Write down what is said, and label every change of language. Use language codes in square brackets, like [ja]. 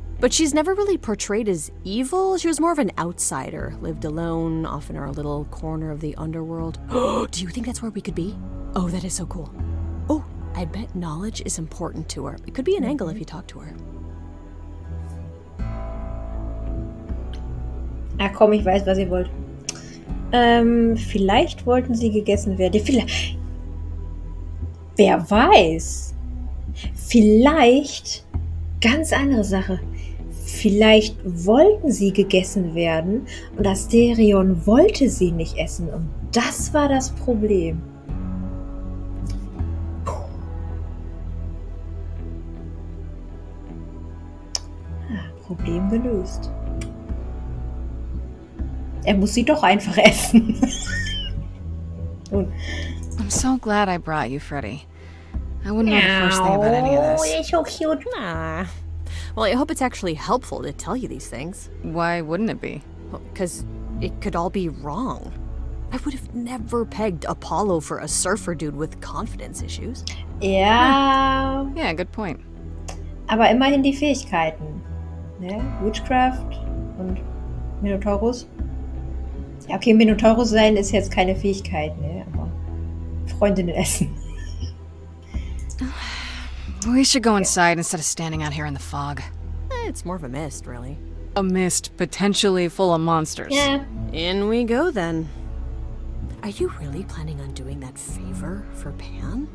[en] But she's never really portrayed as evil. She was more of an outsider, lived alone, off in our little corner of the underworld. Do you think that's where we could be? Oh, that is so cool. Oh, I bet knowledge is important to her. It could be an angle if you talk to her. [de] Ah komm, ich weiß, was ihr wollt. Vielleicht wollten sie gegessen werden. Vielleicht. Wer weiß? Vielleicht. Ganz andere Sache. Vielleicht wollten sie gegessen werden und Asterion wollte sie nicht essen. Und das war das Problem. Problem gelöst. Er muss sie doch einfach essen. Und [en] I'm so glad I brought you, Freddy. I wouldn't know the first thing about any of this. You're so cute. Well, I hope it's actually helpful to tell you these things. Why wouldn't it be? Because it could all be wrong. I would have never pegged Apollo for a surfer dude with confidence issues. [de] Ja. [en] Yeah, good point. [de] Aber immerhin die Fähigkeiten. Ne? Witchcraft und Minotaurus. Ja, okay, Minotaurus sein ist jetzt keine Fähigkeit, ne? Aber Freundinnen essen. [en] We should go inside instead of standing out here in the fog. It's more of a mist, really. A mist potentially full of monsters. Yeah. In we go, then. Are you really planning on doing that favor for Pan?